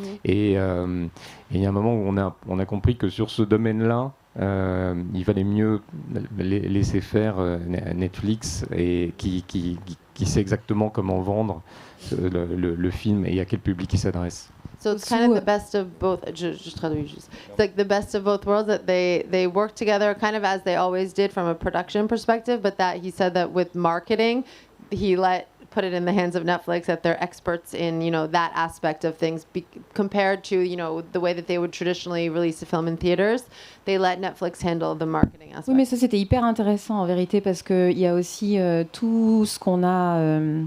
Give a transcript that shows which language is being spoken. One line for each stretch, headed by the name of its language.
French: Et il y a un moment où on a compris que sur ce domaine-là, il valait mieux laisser faire Netflix, et qui sait exactement comment vendre le film et à quel public il s'adresse.
English: So it's kind of the best of both. Just
French: traduis juste.
English: It's like the best of both worlds, that they work together kind of as they always did from a production perspective, but that he said that with marketing, he put it in the hands of Netflix, that they're experts in, that aspect of things, compared to, the way that they would traditionally release a film in theaters. They let Netflix handle the marketing aspect.
French: Oui, mais ça, c'était hyper intéressant en vérité, parce qu'il y a aussi tout ce qu'on a...